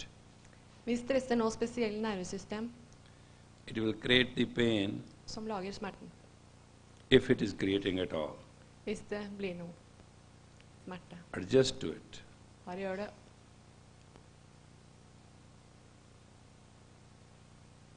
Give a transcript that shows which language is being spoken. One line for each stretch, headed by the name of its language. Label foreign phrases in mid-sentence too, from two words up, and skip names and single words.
Norwegian: Vi stresser nå spesielle nervesystem
English: It will create the pain
Norwegian: som lager smerten.
English: if it is creating at all.
Norwegian: Hvis det blir noe smerte.
English: Adjust to it.
Norwegian: Bare gjør det.